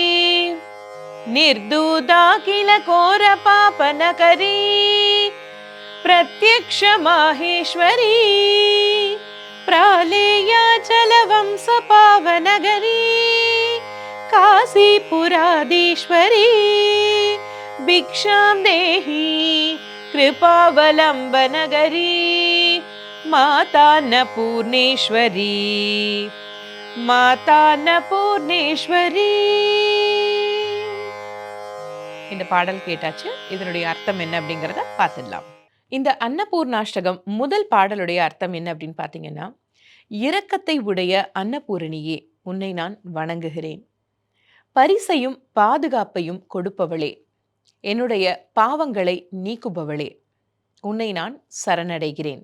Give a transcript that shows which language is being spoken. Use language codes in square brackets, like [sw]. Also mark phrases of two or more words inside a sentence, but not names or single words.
[sa] निर्धूताखिल घोर पावनकरी प्रत्यक्ष माहेश्वरी प्रालेयाचलवंश पावनकरी काशीपुराधीश्वरी भिक्षां देहि कृपावलम्बनगरी माता अन्नपूर्णेश्वरी माता अन्नपूर्णेश्वरी. [ta] இந்த பாடல் கேட்டாச்சு. இதனுடைய அர்த்தம் என்ன அப்படிங்கிறத பார்த்துடலாம். இந்த அன்னபூர்ணாஷ்டகம் முதல் பாடலுடைய அர்த்தம் என்ன அப்படின்னு பார்த்தீங்கன்னா, இரக்கத்தை உடைய அன்னபூரணியே, உன்னை நான் வணங்குகிறேன். பரிசையும் பாதுகாப்பையும் கொடுப்பவளே, என்னுடைய பாவங்களை நீக்குபவளே, உன்னை நான் சரணடைகிறேன்.